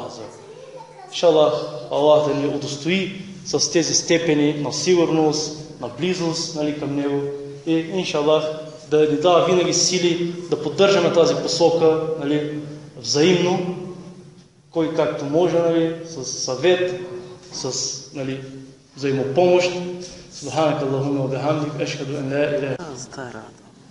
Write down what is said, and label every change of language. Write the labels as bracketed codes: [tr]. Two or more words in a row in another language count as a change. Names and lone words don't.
[bg] Иншаллах, Аллах да ни удостои с тези степени на сигурност, на близост към Него и иншаллах да ни дава винаги сили да поддържаме тази посока взаимно кой както може, нали, с съвет, с нали, взаимопомощ. [ar] سبحانك اللهم وبحمدك، أشهد أن لا إله.